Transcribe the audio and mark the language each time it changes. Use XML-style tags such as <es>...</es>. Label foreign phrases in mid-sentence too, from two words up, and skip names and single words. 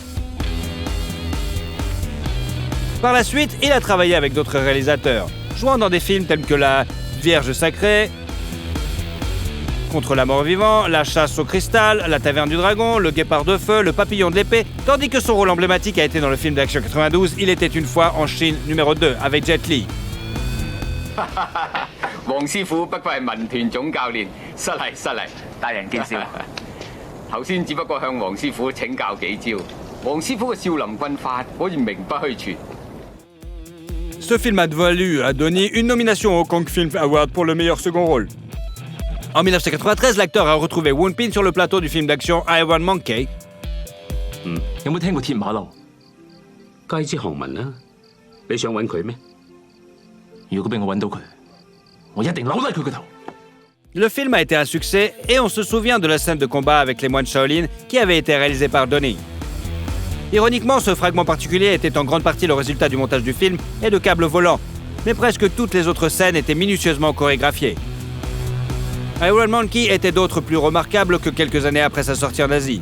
<fr>Par la suite, il a travaillé avec d'autres réalisateurs, jouant dans des films tels que La Vierge Sacrée, Contre la mort-vivant, La Chasse au Cristal, La Taverne du Dragon, Le Guépard de Feu, Le Papillon de l'Épée, tandis que son rôle emblématique a été dans le film d'action 92 Il était une fois en Chine numéro 2 avec Jet Li.</fr> <yue>黃師傅不愧係民團總教練，失禮，大人見笑。頭先只不過向黃師傅請教幾招，黃師傅嘅少林軍法可以名不虛傳。</yue> <fr>Ce film a valu à Donnie une nomination au Kong Film Award pour le meilleur second rôle. En 1993, l'acteur a retrouvé Won-pin sur le plateau du film d'action Iron Monkey.</fr> <yue>有冇聽過鐵馬騮？雞之航文啊，你想揾佢咩？如果俾我揾到佢，我一定扭甩佢個頭。</yue> <fr>Le film a été un succès et on se souvient de la scène de combat avec les moines Shaolin qui avait été réalisée par Donnie. Ironiquement, ce fragment particulier était en grande partie le résultat du montage du film et de câbles volants, mais presque toutes les autres scènes étaient minutieusement chorégraphiées. Iron Monkey était d'autres plus remarquables que quelques années après sa sortie en Asie.</fr>